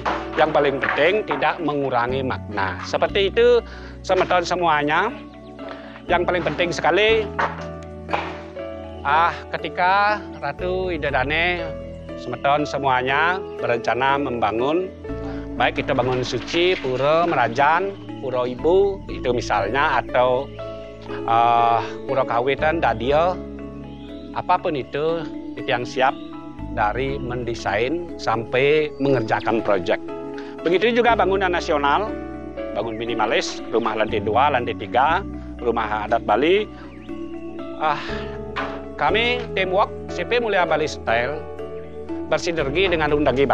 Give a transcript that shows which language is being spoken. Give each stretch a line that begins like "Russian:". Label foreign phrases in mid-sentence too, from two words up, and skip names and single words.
Indonesian: Yang paling penting tidak mengurangi makna. Seperti itu teman-teman semuanya. Yang paling penting sekali ketika Ratu Idedane teman-teman semuanya berencana membangun, baik itu bangun suci, pura, merajan, pura ibu itu misalnya, atau pura kawitan, dadio, apapun itu yang siap dari mendesain sampai mengerjakan proyek. Begitu juga bangunan nasional, bangun minimalis, rumah lantai 2, lantai 3, rumah adat Bali. Kami teamwork CP Mulia Bali Style bersinergi dengan Undagi Bali.